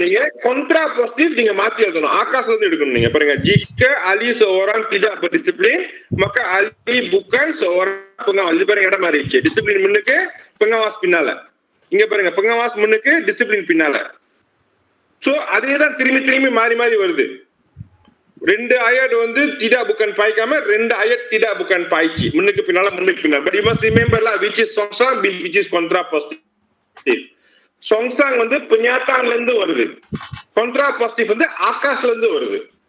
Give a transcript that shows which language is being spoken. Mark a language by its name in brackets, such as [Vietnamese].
[Tamil] நீங்க Contra positive நீங்க மாத்தி எழுதணும். ஆகாஷ் வந்து எடுக்கணும். நீங்க பாருங்க, [Malay] jika Ali seorang tidak berdisiplin maka Ali bukan seorang pengawas. [Tamil] இது பாருங்க இடம் மாறிடுச்சு. டிசிப்ளின் முன்னுக்கு, pengawas பின்னால. இங்க பாருங்க, pengawas முன்னுக்கு, டிசிப்ளின் பின்னால. சோ அதேதான் திரும்பி மாறி வருது. ரெண்டு ayat வந்து tidak bukan பாய்க்காம ரெண்டு ayat tidak bukan பாய்ச்சி முன்னுக்கு பின்னால. [English] But you must remember lah which is songsang, which is contrapositive. [Tamil] songsang வந்து penyataan இருந்து வருது, contrapositive வந்து ஆகாஷ்ல இருந்து வருது.